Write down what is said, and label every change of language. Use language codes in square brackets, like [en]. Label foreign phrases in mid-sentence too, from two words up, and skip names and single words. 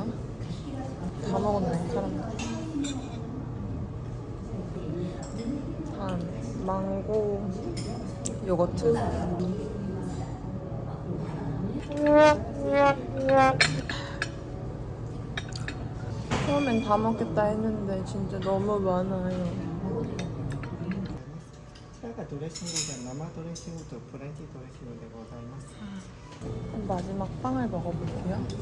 [ko] 다 먹었네, 사람들. 망고 요거트. 처음엔 다 먹겠다 했는데 진짜 너무 많아요. [ja] こちらがドレッシングで生ドレッシングとプレーンティードレッシングでございます。 [ko] 마지막 빵을 먹어볼게요.